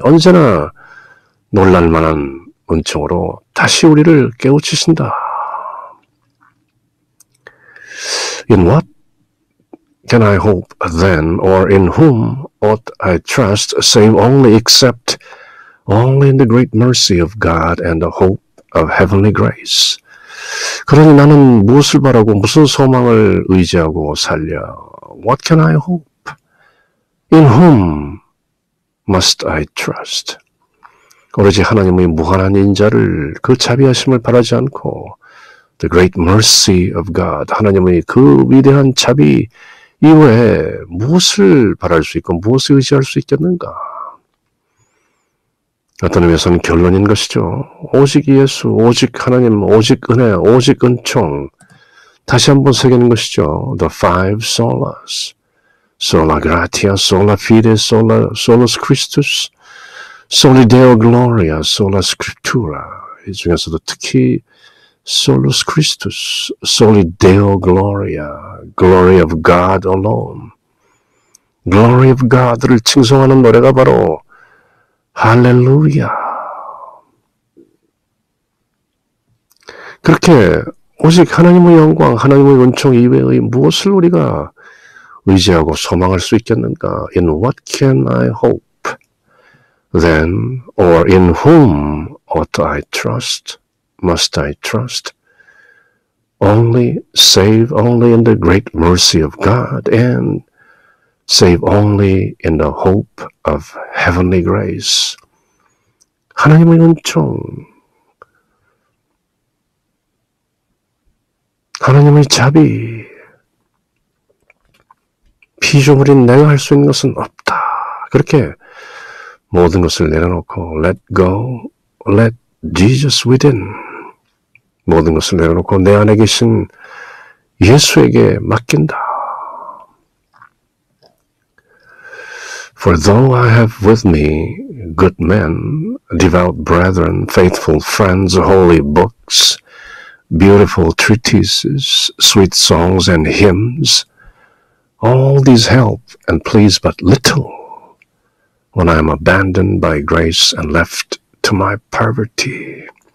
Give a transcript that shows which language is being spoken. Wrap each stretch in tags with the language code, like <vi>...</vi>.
<ko>언제나 놀랄만한 은총으로 다시 우리를 깨우치신다.</ko> <en>In what can I hope then, or in whom ought I trust, save only except only in the great mercy of God and the hope of heavenly grace.</en> <ko>그러니 나는 무엇을 바라고 무슨 소망을 의지하고 살려?</ko> <en>What can I hope? In whom must I trust?</en> <ko>오로지 하나님의 무한한 인자를 그 자비하심을 바라지 않고</ko> <en>the great mercy of God,</en> <ko>하나님의 그 위대한 자비 이외에 무엇을 바랄 수 있고 무엇을 의지할 수 있겠는가? 어떤 의미에서는 결론인 것이죠. 오직 예수, 오직 하나님, 오직 은혜, 오직 은총. 다시 한번 새기는 것이죠.</ko> <en>The five solas.</en> <la>Sola gratia, sola fide, solus Christus, soli Deo gloria, sola scriptura.</la> <ko>이 중에서도 특히</ko> <la>solus Christus, soli Deo gloria,</la> <en>glory of God alone. Glory of God</en> <ko>를 칭송하는 노래가 바로 할렐루야. 그렇게 오직 하나님의 영광, 하나님의 은총 이외의 무엇을 우리가 의지하고 소망할 수 있겠는가?</ko> <en>In what can I hope? Then, or in whom ought I trust? Must I trust? Save only in the great mercy of God and save only in the hope of heavenly grace.</en> <ko>하나님의 은총, 하나님의 자비, 피조물인 내가 할 수 있는 것은 없다. 그렇게 모든 것을 내려놓고</ko> <en>let go, let Jesus within,</en> <ko>모든 것을 내려놓고 내 안에 계신 예수에게 맡긴다.</ko> <en>For though I have with me good men, devout brethren, faithful friends, holy books, beautiful treatises, sweet songs and hymns, all these help and please but little when I am abandoned by grace and left to my poverty.</en>